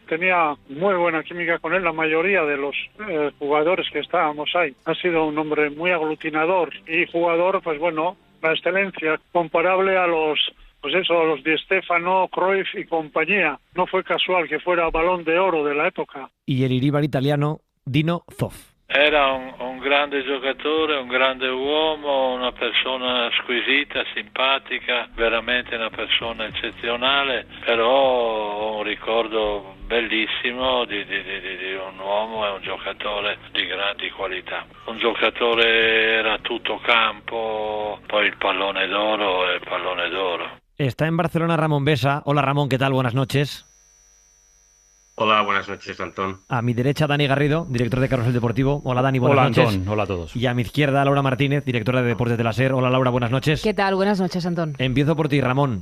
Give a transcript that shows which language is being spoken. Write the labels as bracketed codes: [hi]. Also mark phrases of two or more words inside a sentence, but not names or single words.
[es] Tenía muy buena química con él, la mayoría de los jugadores que estábamos ahí. Ha sido un hombre muy aglutinador y jugador, pues bueno, la excelencia, comparable a los Di Stéfano, Cruyff y compañía. No fue casual que fuera Balón de Oro de la época. Y el Iríbar italiano, Dino Zoff. [it] Era un grande giocatore, un grande uomo, una persona squisita, simpatica, veramente una persona eccezionale, però ho un ricordo bellissimo di un uomo e un giocatore di grandi qualità. Un giocatore era tutto campo, poi il pallone d'oro e il pallone d'oro. [es] Está en Barcelona Ramón Besa. Hola Ramón, ¿qué tal? Buenas noches. Hola, buenas noches, Antón. A mi derecha, Dani Garrido, director de Carrusel Deportivo. Hola, Dani, buenas noches. Hola, Antón. Hola a todos. Y a mi izquierda, Laura Martínez, directora de Deportes de la SER. Hola, Laura, buenas noches. ¿Qué tal? Buenas noches, Antón. Empiezo por ti, Ramón.